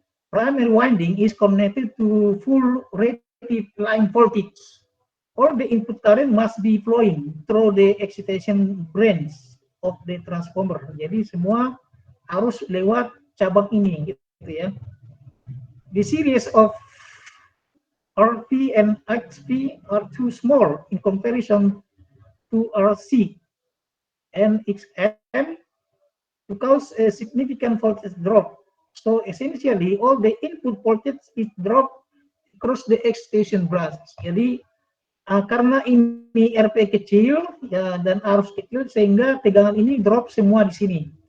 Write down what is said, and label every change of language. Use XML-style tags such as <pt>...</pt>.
<en>Primary winding is connected to full rated line voltage. All the input current must be flowing through the excitation branch of the transformer.</en> <id>Jadi semua harus lewat cabang ini, gitu ya.</id> <en>The series of RP and XP are too small in comparison to RC and XM to cause a significant voltage drop. So essentially, all the input voltage is dropped across the excitation branch.</en> <id>Jadi karena ini RP kecil, ya, dan arus kecil, sehingga tegangan ini drop semua di sini.</id>